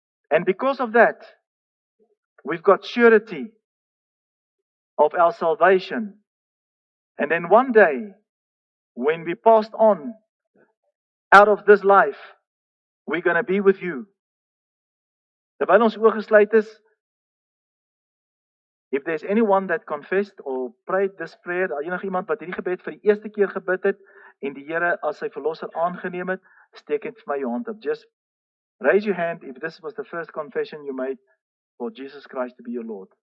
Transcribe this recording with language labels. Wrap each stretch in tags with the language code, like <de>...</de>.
<en>And because of that, we've got surety of our salvation. And then one day, when we passed on out of this life, we're going to be with you.</en> <af>Terwyl ons oë gesluit is,</af> <en>if there's anyone that confessed or prayed this prayer,</en> <af>enige iemand wat hierdie gebed vir die eerste keer gebid het en die Here as sy verlosser aangeneem het, steek net vir my jou hand op.</af> <en>Just raise your hand if this was the first confession you made for Jesus Christ to be your Lord.</en>